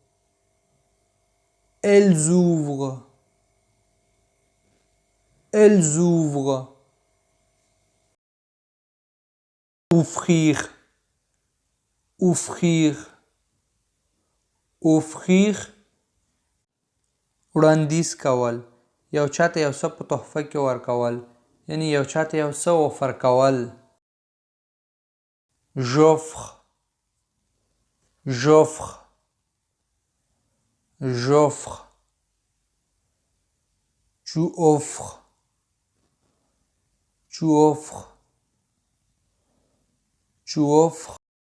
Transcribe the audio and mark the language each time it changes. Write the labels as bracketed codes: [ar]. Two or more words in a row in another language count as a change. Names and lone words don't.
[fr] Elles ouvrent. Elles ouvrent. Offrir. Offrir. Offrir. [ps] وړاندیز کول. یو چاته یو څه په تحفه کې ورکول. یعنی یو چاته یو څه اوفر کول. [fr] J'offre. J'offre. J'offre. Tu offres. Tu offres. Tu offres.